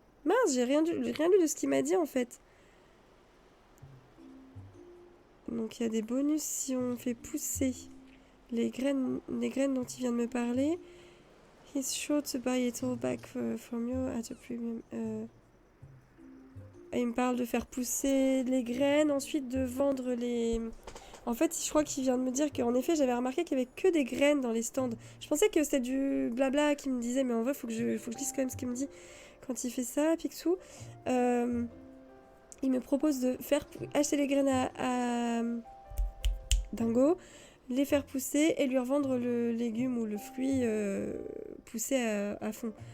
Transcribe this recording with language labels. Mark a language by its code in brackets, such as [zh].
[fr] Mince, j'ai rien lu de ce qu'il m'a dit en fait. Donc il y a des bonus si on fait pousser les graines dont il vient de me parler. [en] He's sure to buy it all back from you at a premium. [fr] Il me parle de faire pousser les graines, ensuite de vendre les... En fait, je crois qu'il vient de me dire qu'en effet, j'avais remarqué qu'il y avait que des graines dans les stands. Je pensais que c'était du blabla qu'il me disait, mais en vrai, faut que je lise quand même ce qu'il me dit quand il fait ça, Picsou. Il me propose de faire acheter les graines à Dingo, les faire pousser et lui revendre le légume ou le fruit poussé à fond.